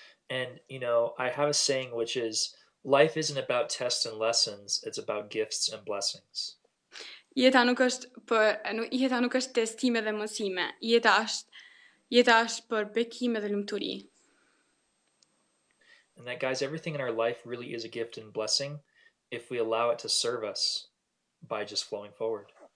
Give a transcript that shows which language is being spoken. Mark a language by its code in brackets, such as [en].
[en] And, I have a saying which is life isn't about tests and lessons, it's about gifts and blessings. [sq] Jeta nuk është testime dhe mësime. Jeta është për bekime dhe lumturi. [en] And that, guys, everything in our life really is a gift and blessing if we allow it to serve us by just flowing forward.